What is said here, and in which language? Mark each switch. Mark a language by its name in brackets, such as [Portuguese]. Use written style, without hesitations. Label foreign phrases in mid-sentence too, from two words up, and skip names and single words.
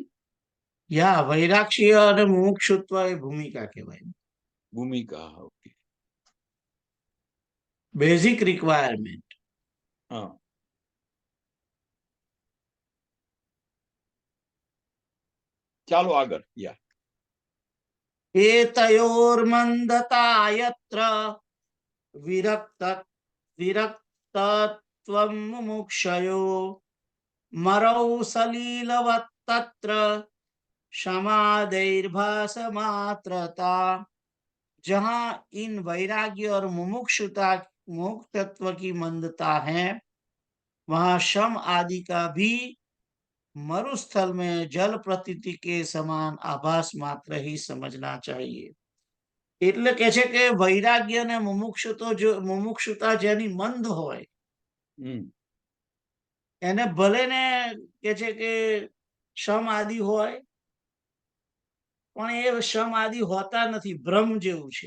[Gujarati] વૈરાગ્ય અને મુમુક્ષુત્વ એ ભૂમિકા કહેવાય. ભૂમિકા, ઓકે. [English] basic requirement. [Gujarati] હા, ચાલો આગળ. [Sanskrit] एतयोर्मन्दता यत्र विरक्तत्वं मुमुक्षयो मरौ सलीलवत्तत्र समादैर्भासमात्रता. [Hindi] जहां इन वैराग्य और मुमुक्षुत्व की मंदता है वहां शम आदि का भी मरुस्थल में जल प्रतीति के समान आभास मात्र ही समझना चाहिए. [Gujarati] એટલે કે છે કે વૈરાગ્ય અને મુમુક્ષુતા જેની મંદ હોય એને ભલે ને કે છે કે શમ આદિ હોય પણ એ શમ આદિ હોતા નથી, ભ્રમ જેવું છે.